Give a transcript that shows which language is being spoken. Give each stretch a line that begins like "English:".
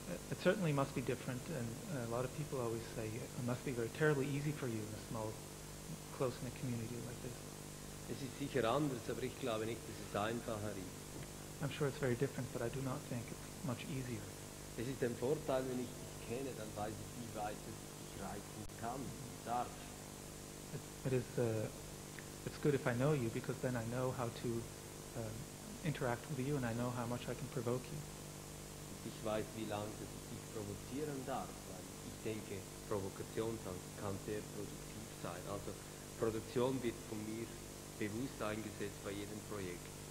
English: It certainly must be different, and a lot of people always say it must be very terribly easy for you in a small, close-knit community like this.
German: Es ist sicher anders, aber ich glaube nicht, dass es einfacher ist.
English: I'm sure it's very different, but I do not think it's much easier.
German: Es ist ein Vorteil, wenn ich dich kenne, dann weiß ich, wie weit es dich reizen kann, darf.
English: It's good if I know you, because then I know how to interact with you, and I know how much I can provoke you.
German: Ich weiß, wie lange dass ich dich provozieren darf, weil ich denke, Provokation kann sehr produktiv sein. Also Produktion wird von mir bewusst eingesetzt bei jedem Projekt.